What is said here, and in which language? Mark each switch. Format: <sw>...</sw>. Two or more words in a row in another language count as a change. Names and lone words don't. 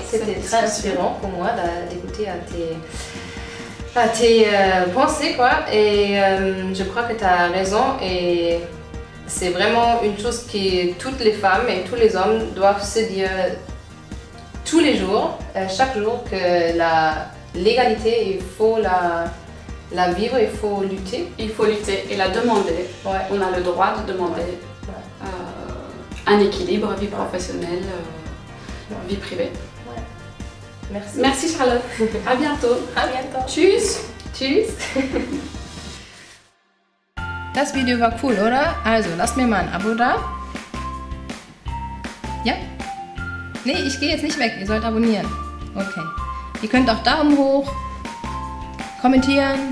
<fr>C'était très inspirant pour moi d'écouter à tes pensées et je crois que tu as raison et c'est vraiment une chose que toutes les femmes et tous les hommes doivent se dire tous les jours, chaque jour, que l'égalité, il faut la vivre, il faut lutter. Il faut lutter et la demander. On a le droit de demander un équilibre, vie professionnelle, vie privée. Merci. Merci Charlotte. À bientôt. À bientôt.</fr> <de>Tschüss. Tschüss. Das Video war cool, oder? Also, lasst mir mal ein Abo da. Ja? Nee, ich gehe jetzt nicht weg. Ihr sollt abonnieren. Okay. Ihr könnt auch Daumen hoch, kommentieren.</de>